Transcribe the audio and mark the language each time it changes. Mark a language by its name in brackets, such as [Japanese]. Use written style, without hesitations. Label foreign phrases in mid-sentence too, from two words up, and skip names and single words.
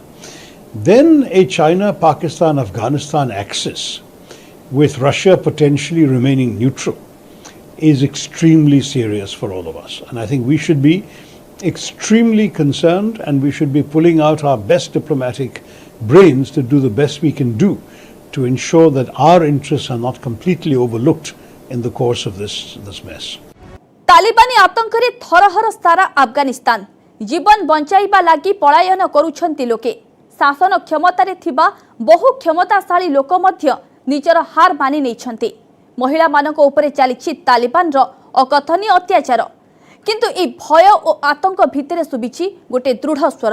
[English] Then a China-Pakistan-Afghanistan axis with Russia potentially remaining neutral is extremely serious for all of us. And I think we should be extremely concerned and we should be pulling out our best diplomatic brains to do the best we can do to ensure that our interests are not completely overlooked in the course of this mess. [Odia] ତାଲିବାନୀ ଆତଙ୍କ ରେ ଥରହର ସାରା ଆଫଗାନିସ୍ତାନ ଜୀବନ ବଞ୍ଚାଇବା ଲାଗି ପଳାୟନ କରୁଛନ୍ତି ଲୋକେ। ଶାସନ କ୍ଷମତାରେ ଥିବା ବହୁ କ୍ଷମତାଶାଳୀ ଲୋକ ମଧ୍ୟ ନିଜର ହାର ମାନି ନେଇଛନ୍ତି। ମହିଳା ମାନଙ୍କ ଉପରେ ଚାଲିଛି ତାଲିବାନ ର ଅକଥନୀୟ ଅତ୍ୟାଚାର, କିନ୍ତୁ ଏ ଭୟ ଓ ଆତଙ୍କ ଭିତରେ ଶୁଭିଛି ଗୋଟେ ଦୃଢ଼ ସ୍ୱର।